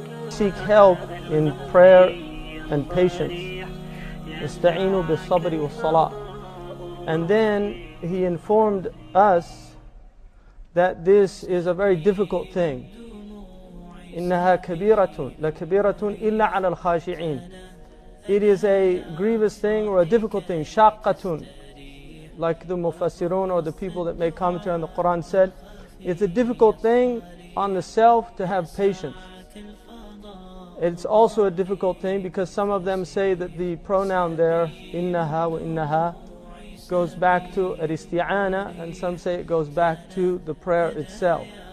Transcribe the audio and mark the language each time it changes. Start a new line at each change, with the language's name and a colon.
English: Seek help in prayer and patience.
Arabic: استعينوا بالصبر والصلاة.
English: And then he informed us that this is a very difficult thing.
Arabic: إنها كبيرة لكبيرة إلا على الخاشعين.
English: It is a grievous thing or a difficult thing. شاقة, like the Mufassirun or the people that make commentary on the Quran said, it's a difficult thing on the self to have patience. It's also a difficult thing because some of them say that the pronoun there, إنها وإنها, goes back to al-isti'ana, and some say it goes back to the prayer itself.